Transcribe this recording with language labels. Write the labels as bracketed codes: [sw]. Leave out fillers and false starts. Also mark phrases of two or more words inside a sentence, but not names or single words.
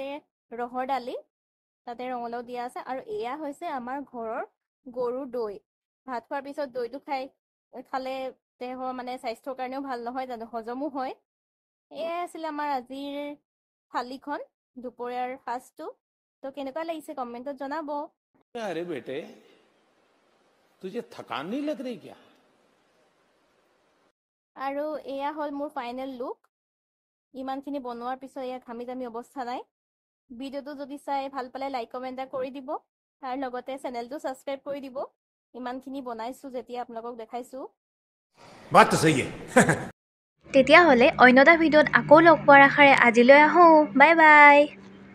[as] ৰহৰ দালি তাতে ৰঙালাও দিয়া আছে আৰু এয়া হৈছে আমাৰ ঘৰৰ গৰুৰ দৈ ভাত খোৱাৰ পিছত দৈটো খালে দেহৰ মানে স্বাস্থ্যৰ কাৰণেও ভাল নহয় জানো হজমো হয় এয়াই আছিলে আমাৰ আজিৰ থালিখন দুপৰীয়াৰ সাজটো তো কেনেকুৱা লাগিছে কমেণ্টত জনাব [hi] अरे बेटे तुझे थकान नहीं लग रही क्या [as] আৰু এয়া হ'ল মোৰ ফাইনেল লুক ইমানখিনি বনোৱাৰ পিছত এয়া ঘামি জামি অৱস্থা নাই। ভিডিঅ'টো যদি চাই ভাল পালে লাইক কমেণ্ট এটা কৰি দিব, তাৰ লগতে চেনেলটো ছাবস্ক্ৰাইব কৰি দিব। ইমানখিনি বনাইছোঁ যেতিয়া আপোনালোকক দেখাইছোঁ। [hi] बात तो सही है [as] তেতিয়াহ'লে অন্য এটা ভিডিঅ'ত আকৌ লগ পোৱাৰ আশাৰে আজিলৈ আহোঁ। [en] bye bye.